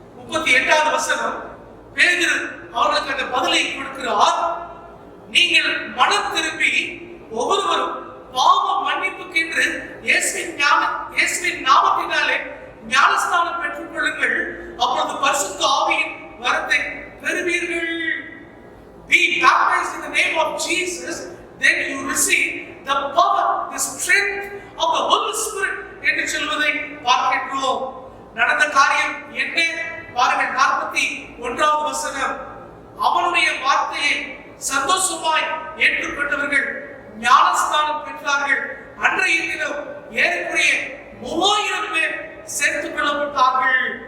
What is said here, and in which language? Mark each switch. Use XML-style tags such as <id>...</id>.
<ta>38வது வசனம், பேதுரு அவர்களுக்கு அந்த பதிலை கொடுக்கிறார். நீங்கள் மனம் திரும்பி ஒவ்வொருவரும் பாவ மன்னிப்புக்கென்று இயேசுவின் நாமத்தினாலே ஞானஸ்நானம் பெற்றுக் கொள்ளுங்கள், அப்பொழுது பரிசுத்த ஆவியின் வரத்தை பெறுவீர்கள்.</ta> <en>Be baptized in the name of Jesus, then you receive the power, the strength of the Holy Spirit</en> <ta>என்று சொல்வதை பார்க்கின்றோம். நடந்த காரியம் என்ன? பாருங்கள், 41வது வசனம், அவனுடைய வார்த்தையை சந்தோஷமாய் ஏற்றுக்கொண்டவர்கள் ஞானஸ்நானம் பெற்றார்கள். அன்றைய தினம் ஏறக்குறைய 3000 பேர் சேர்த்துக் கொள்ளப்பட்டார்கள்.</ta>